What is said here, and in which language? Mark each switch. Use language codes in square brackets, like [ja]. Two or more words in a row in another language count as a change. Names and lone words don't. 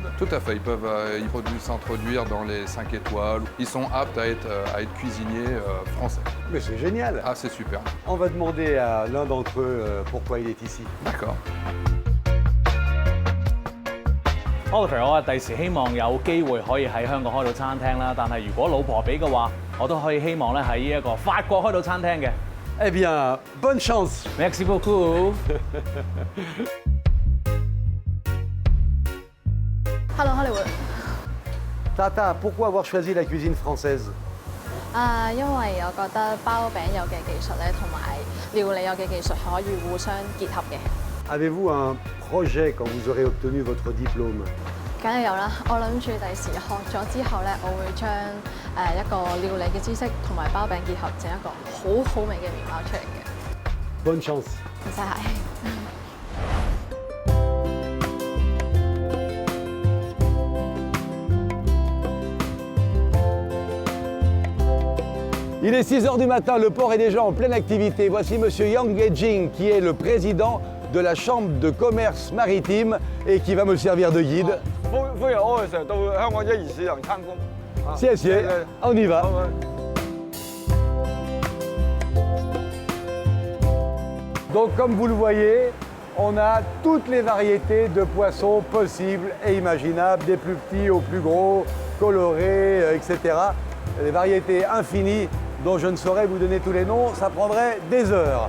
[fr] Tout à fait, ils peuvent s'introduire dans les 5 étoiles. Ils sont aptes à être cuisiniers français. Mais c'est génial. Ah, c'est super. On va demander à l'un d'entre eux pourquoi il est ici. D'accord. [yue] Oliver，我第時希望有機會可以喺香港開到餐廳啦，但係如果老婆俾嘅話，我都可以希望咧喺呢一個法國開到餐廳嘅。 [fr] Eh bien, bonne chance. Merci beaucoup. [en] Hello Hollywood。 [fr] Tata, pourquoi avoir choisi la cuisine française? [yue] 因為我覺得包餅有嘅技術咧，同埋料理有嘅技術可以互相結合嘅。 [fr] Avez-vous un projet quand vous aurez obtenu votre diplôme? [yue] 梗係有啦，我諗住第時學咗之後咧，我會將一個料理嘅知識同埋包餅結合，整一個好好味嘅麵包出嚟嘅。 [fr] Bonne chance. [yue] 唔使客氣。 [fr] Il est 6 h du matin, le port est déjà en pleine activité. Voici M. Yang Yejing, qui est le président de la Chambre de commerce maritime et qui va me servir de guide. [yue] 歡迎我哋成日到香港一二市場參觀。謝謝, [fr] on y va. Donc comme vous le voyez, on a toutes les variétés de poissons possibles et imaginables, des plus petits aux plus gros, colorés, etc. Des variétés infinies dont je ne saurais vous donner tous les noms, ça prendrait des heures.